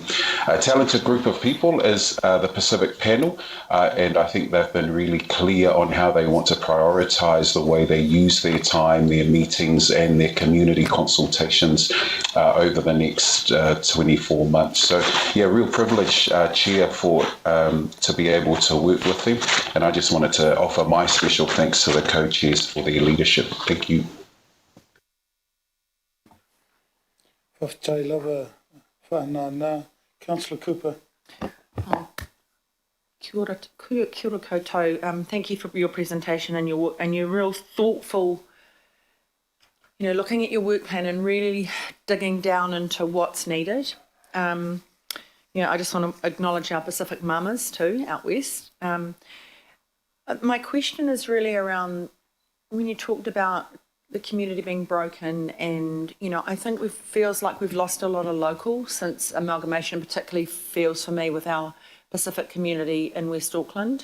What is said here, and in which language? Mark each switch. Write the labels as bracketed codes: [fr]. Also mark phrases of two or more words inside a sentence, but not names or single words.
[en] A talented group of people is the Pacific panel, and I think they've been really clear on how they want to prioritise the way they use their time, their meetings and their community consultations over the next 24 months. So yeah, real privilege, Chair, for to be able to work with them, and I just wanted to offer my special thanks to the co-chairs for their leadership. Thank you. [sm] Whaftai lava, whanana. [en] Councillor Cooper. [mi] Kia ora koutou. [en] Thank you for your presentation and your real thoughtful, looking at your work plan and really digging down into what's needed. I just want to acknowledge our Pacific mamas too, out west. My question is really around when you talked about the community being broken, and I think it feels like we've lost a lot of local since amalgamation, particularly feels for me with our Pacific community in West Auckland.